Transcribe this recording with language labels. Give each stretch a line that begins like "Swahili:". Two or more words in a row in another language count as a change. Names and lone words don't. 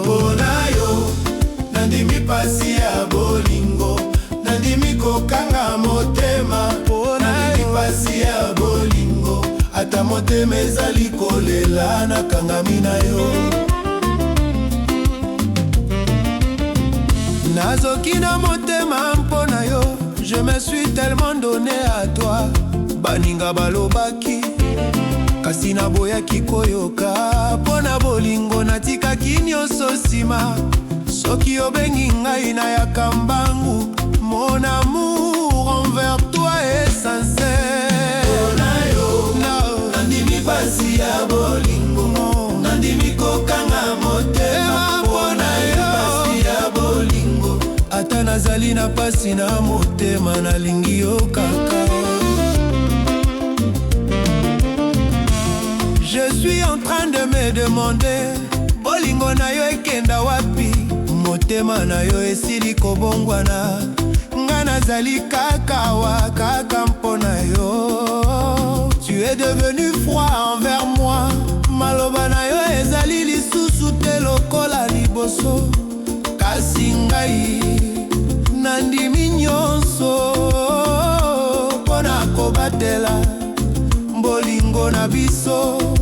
Lingala: Mpo na yo, nandimi pasi ya bolingo, nandimi kokanga motema. Mpo na yo, nandimi pasi ya bolingo, ata motema ezali kolela, nakangami na yo. Nazoki na motema mpo na yo,
French: je me suis tellement donné à toi.
Lingala: Baninga balobaki, kasi naboyaki koyoka. Mpo na bolingo natikaki nyonso nsima. Soki obengi ngai nayaka mbangu,
French: mon amour envers toi est sincère.
Lingala: Mpo na yo, no. Nandimi pasi ya bolingo, nandimi kokanga motema. Mpo na yo, pasi ya bolingo, ata nazali na pasi na motema, nalingi yo kaka.
French: Je suis en train de me demander,
Lingala: bolingo na yo ekenda wapi? Motema na yo esili kobongwana. Nga nazali kaka wa kaka mpo na yo.
French: Tu es devenu froid envers moi.
Lingala: Maloba na yo ezali lisusu te lokola liboso. Kasi ngai nandimi nyonso mpo na kobatela bolingo na biso.